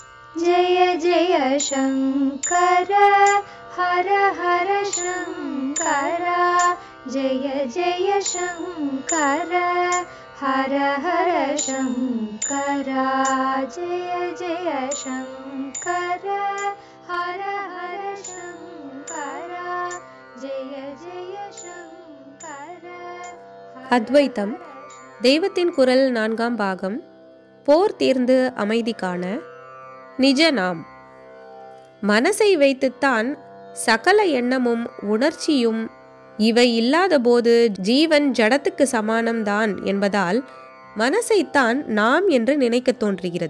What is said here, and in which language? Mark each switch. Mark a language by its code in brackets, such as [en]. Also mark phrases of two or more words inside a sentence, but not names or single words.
[sa] जय जय शङ्कर हर हर शङ्कर जय जय शङ्कर हर हर शङ्कर जय जय शङ्कर हर हर शङ्कर जय जय शङ्कर। [ta] அத்வைத்தம் தெய்வத்தின் குரல் 4ஆம் பாகம். போர் தீர்ந்து அமைதி காண நிஜ நாம். மனசை வைத்துத்தான் சகல எண்ணமும் உணர்ச்சியும் இவை இல்லாத போது ஜீவன் ஜடத்துக்கு சமானம்தான் என்பதால் மனசைத்தான் நாம் என்று நினைக்க தோன்றுகிறது.